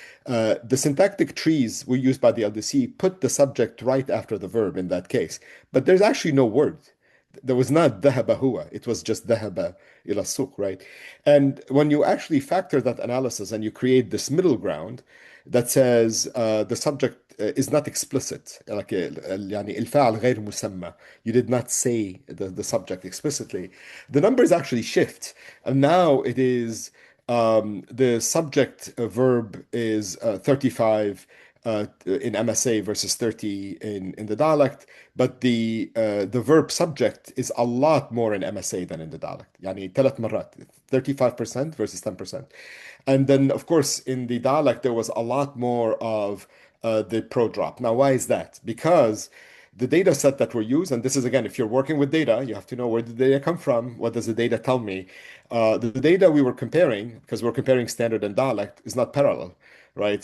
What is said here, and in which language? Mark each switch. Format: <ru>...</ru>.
<en>The syntactic trees we used by the LDC put the subject right after the verb in that case, but there's actually no word. There was not</en> <ar>ذهب هو,</ar> <en>it was just</en> <ar>ذهب إلى السوق,</ar> <en>right? And when you actually factor that analysis and you create this middle ground that says the subject is not explicit.</en> <ar>like يعني الفاعل غير مسمى.</ar> <en>You did not say the subject explicitly. The numbers actually shift, and now it is the subject verb is 35 in MSA versus 30 in the dialect, but the verb subject is a lot more in MSA than in the dialect.</en> <ar>يعني 3 مرات, 35% versus 10%.</ar> <en>And then, of course, in the dialect, there was a lot more of the pro drop. Now, why is that? Because the data set that we use, and this is again, if you're working with data, you have to know where the data come from. What does the data tell me? The data we were comparing, because we're comparing standard and dialect, is not parallel, right?</en>